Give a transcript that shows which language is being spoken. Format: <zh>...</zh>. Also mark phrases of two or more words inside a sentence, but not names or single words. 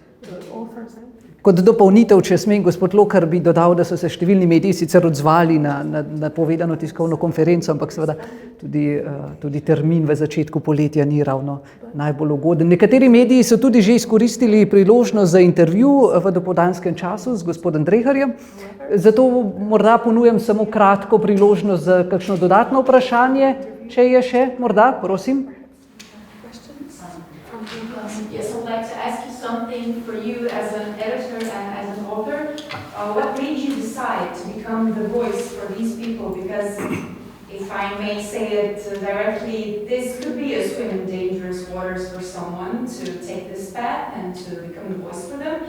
<sl>Kot dopolnitev, če smem, gospod Lokar, bi dodal, da so se številni mediji sicer odzvali na povedano tiskovno konferenco, ampak seveda tudi termin v začetku poletja ni ravno najbolj ugoden. Nekateri mediji so tudi že izkoristili priložnost za intervju v dopoldanskem času z gospodom Dreharjem, zato morda ponujam samo kratko priložnost za kakšno dodatno vprašanje, če je še, morda, prosim.</sl> <en>Yes, I'd like to ask you something for you as an editor and as an author. What made you decide to become the voice for these people? Because if I may say it directly, this could be a swim in dangerous waters for someone to take this path and to become the voice for them.</en>